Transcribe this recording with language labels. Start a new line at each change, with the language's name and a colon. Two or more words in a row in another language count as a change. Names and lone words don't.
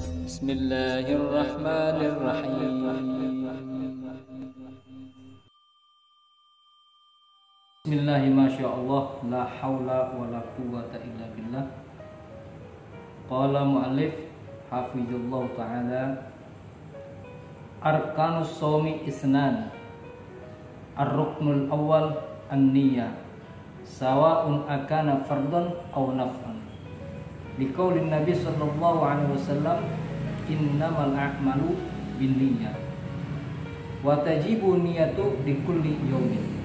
Arabic: Bismillahirrahmanirrahim. Bismillahirrahmanirrahim. لا حول ولا قوة إلا بالله. قال المؤلف حفظه الله تعالى، أركان الصوم اثنان. الركن الأول النية، سواء أكان فرضا أو نفلا. لقول النبي صلى الله عليه وسلم، إنما الأعمال بالنيات وتجب النية في كل يوم.